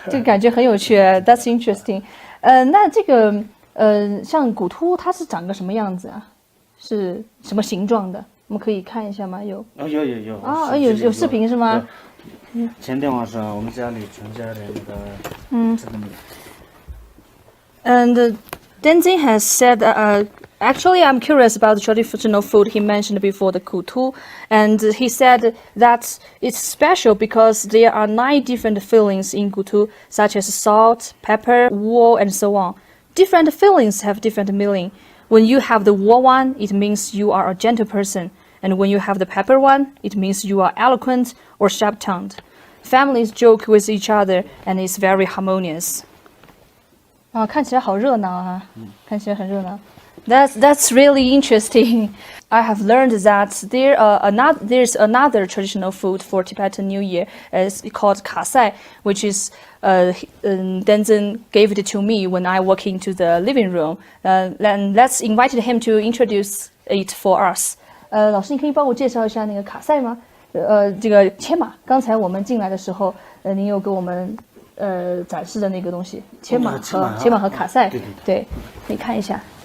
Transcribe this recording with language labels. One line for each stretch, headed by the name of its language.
Chinese: 这个感觉很有趣 ，
English: That's interesting。
Chinese: 那这个像骨突它是长个什么样子啊？是什么形状的？我们可以看一下吗？有。有视频是吗？前天晚上我们家里全家人那个吃的
English: And
Chinese: 那个。
English: Tenzin has said, actually, I'm curious about the traditional food he mentioned before, the kutu. And he said that it's special because there are 9 different fillings in kutu, such as salt, pepper, wool, and so on. Different fillings have different meaning. When you have the wool one, it means you are a gentle person. And when you have the pepper one, it means you are eloquent or sharp-tongued. Families joke with each other, and it's very harmonious.
Chinese: 看起来好热闹啊！看起来很热闹。
English: That's really interesting. I have learned that there's another traditional food for Tibetan New Year. It's called kasai, which is Tenzin gave it to me when I walk into the living room. And let's invite him to introduce it for us.
Chinese: 老师，你可以帮我介绍一下那个卡塞吗？这个切马，刚才我们进来的时候，您有给我们展示的那个东西，切马和卡塞，对，可以看一下。